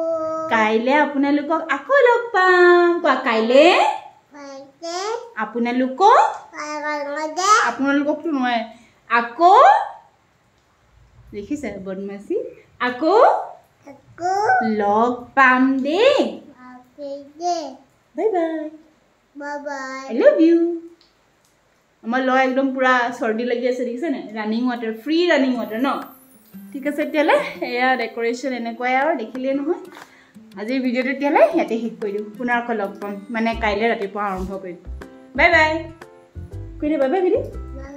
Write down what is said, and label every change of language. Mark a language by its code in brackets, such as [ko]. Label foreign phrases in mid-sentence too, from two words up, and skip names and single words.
[as] কাইলে আপোনালোকক আকৌ লগ পাম কোৱা কাইলে [en] Bye. [as] আপোনালোকক [en] Bye. [as] আপোনালোককতো নহয় আকৌ দেখিছে বদমাছি আকৌ Aku. লগ পাম দেই [en] Okay. bye bye Bye bye. I love you. [as] আমার ল একদম পুরা সর্দি লাগি আছে দেখিছে না [en] running water free running water [as] ন ঠিক আছে তেলে এয়া ডেকোরেশন এনেকুৱাই আৰু দেখিলে নহয় আজিৰ ভিডিওটো তেলে ইয়াতে শেষ কৰি দিওঁ পুনৰ লগ পাম মানে কাইলৈ ৰাতিপুৱা আৰম্ভ কৰিম [en] bye bye [as] কৈ দে [en] bye bye